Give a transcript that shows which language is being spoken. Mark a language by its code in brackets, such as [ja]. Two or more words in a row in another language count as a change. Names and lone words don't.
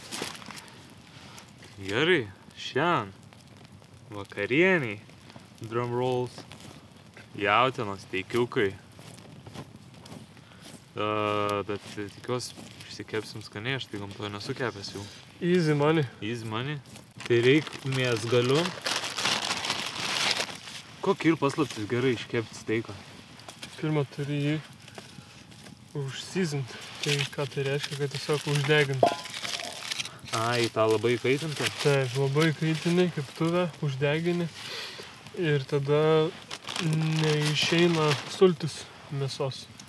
[lt] Gerai, šiandien vakarieniai, [en] drum rolls, [lt] jautienos, teikiukai. Bet tikiuosi išsikepsim skaniai, aš tai gamtoje nesu kepęs jau. [en] Easy money. Easy money. [lt] Tai reik mėsgaliu. Kokį ir paslaptis gerai iškepti steiką? Pirmą turi jį užsizinti. Tai ką tai reiškia, kad tiesiog uždeginti. Ai, tą labai kaitintą? Taip, labai kaitinai, keptuvę, uždegini. Ir tada neišeina sultis mėsos.